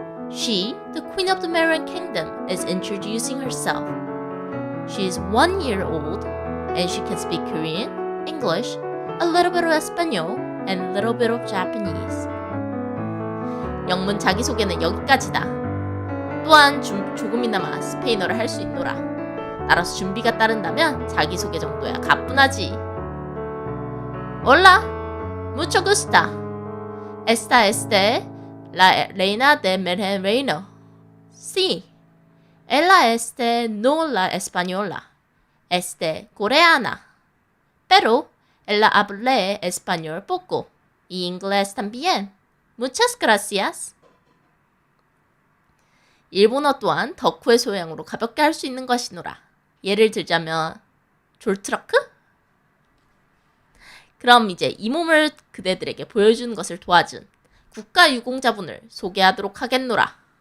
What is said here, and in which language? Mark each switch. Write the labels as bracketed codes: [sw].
[en] She, the Queen of the Meren Kingdom, is introducing herself. She is 1 year old, and she can speak Korean, English, a little bit of Espanol, and a little bit of Japanese. [ko] 영문 자기소개는 여기까지다. 또한 조금이나마 스페인어를 할 수 있노라. 따라서 준비가 따른다면 자기소개 정도야 가뿐하지. [es] Hola, mucho gusto. Esta es la reina de Meren Reino. Sí, ella es no la española, es coreana. Pero ella habla español poco y inglés también. Muchas gracias. [ko] 일본어 또한 덕후의 소양으로 가볍게 할 수 있는 것이노라. 예를 들자면 졸트러크? 그럼 이제 이 몸을 그대들에게 보여주는 것을 도와준 국가유공자분을 소개하도록 하겠노라.